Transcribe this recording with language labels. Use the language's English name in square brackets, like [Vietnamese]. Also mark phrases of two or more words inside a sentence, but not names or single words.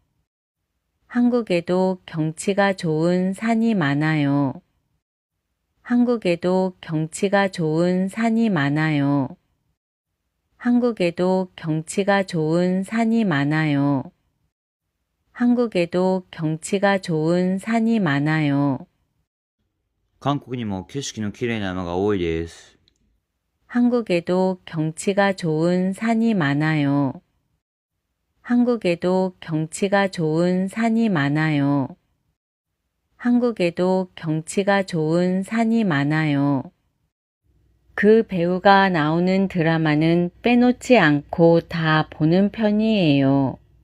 [Korean] 한국에도 경치가 좋은 산이 많아요. 한국에도 경치가 좋은 산이 많아요. 한국에도 경치가 좋은 산이 많아요. 한국에도 경치가 좋은 산이 많아요. [Japanese] 韓国にも景色の綺麗な山が多いです。 [Korean] 한국에도 경치가 좋은 산이 많아요. 한국에도 경치가 좋은 산이 많아요. 한국에도 경치가 좋은 산이 많아요. 그 배우가 나오는 드라마는 빼놓지 않고 다 보는 편이에요.